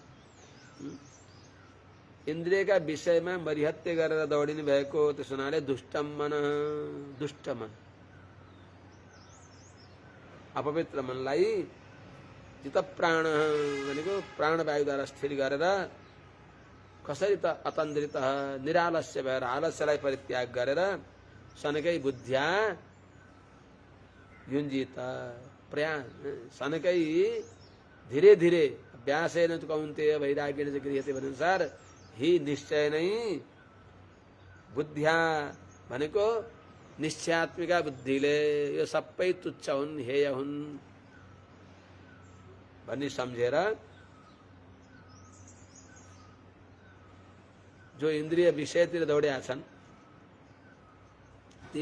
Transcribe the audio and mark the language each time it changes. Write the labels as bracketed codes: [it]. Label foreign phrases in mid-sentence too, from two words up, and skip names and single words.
[ne] इन्द्रियका विषयमा मरिहत्य गरेर दौडिने भएको त्यसो हुनाले दुष्टम मन दुष्ट मन अपवित्र मनलाई जित प्राण भनेको प्राणवायुद्वारा स्थिर गरेर कसरी त अतन्द्रित निरालस्य भएर आलस्यलाई परित्याग गरेर [sa] शनकै बुद्ध्या युञ्जित प्रयाण शनकै [hi] धीरे धीरे [sa] अभ्यासेन तु कौन्तेय वैराग्येन च गृह्यते [ne] भनेअनुसार ही निश्चय नै बुद्ध्या भनेको निश्चयात्मिका बुद्धिले यो सबै तुच्छ हुन् हेय हुन् भन्ने सम्झेर जो इन्द्रिय विषयतिर दौड्या छन् ती